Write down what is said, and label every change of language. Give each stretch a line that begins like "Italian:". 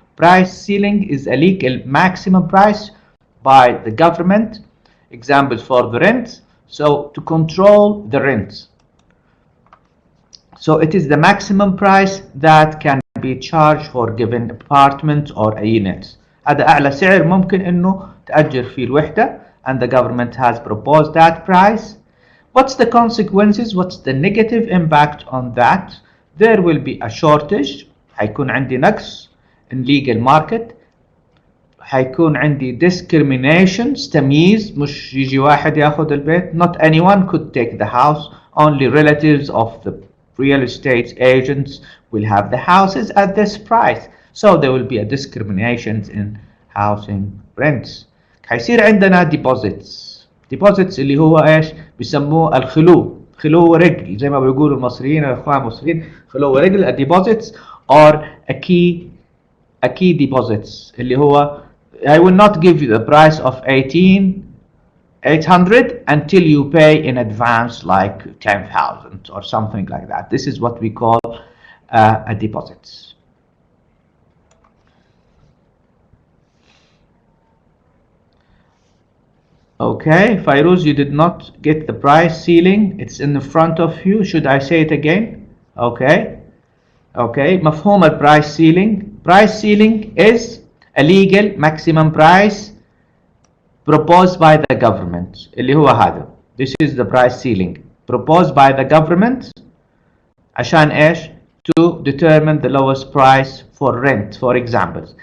English: Price ceiling is a legal maximum price by the government, examples for the rent, so to control the rent. So it is the maximum price that can be charged for given apartment or a unit.
Arabic: هذا أعلى سعر ممكن إنه تأجر فيه الوحدة,
English: and the government has proposed that price. What's the consequences? What's the negative impact on that? There will be a shortage.
Arabic: حيكون عندي نقص
English: in legal market.
Arabic: حيكون عندي discriminations, تمييز, مش يجي واحد ياخذ البيت.
English: Not anyone could take the house. Only relatives of the real estate agents will have the houses at this price. So there will be a discriminations in housing rents.
Arabic: حيصير عندنا deposits اللي هو ايش بيسموه خلو رجل, زي ما بيقولوا المصريين الاخوان المصريين, خلو رجل.
English: deposits or a key deposits
Arabic: اللي هو
English: I will not give you the price of 800 until you pay in advance like 10,000 or something like that. This is what we call a deposit. Okay, Fairuz, you did not get the price ceiling. It's in the front of you. Should I say it again? Okay.
Arabic: مفهوم البرايس ceiling.
English: Price ceiling is a legal maximum price proposed by the government.
Arabic: اللي هو هذا.
English: This is the price ceiling proposed by the government
Arabic: عشان ايش؟
English: to determine the lowest price for rent, for example.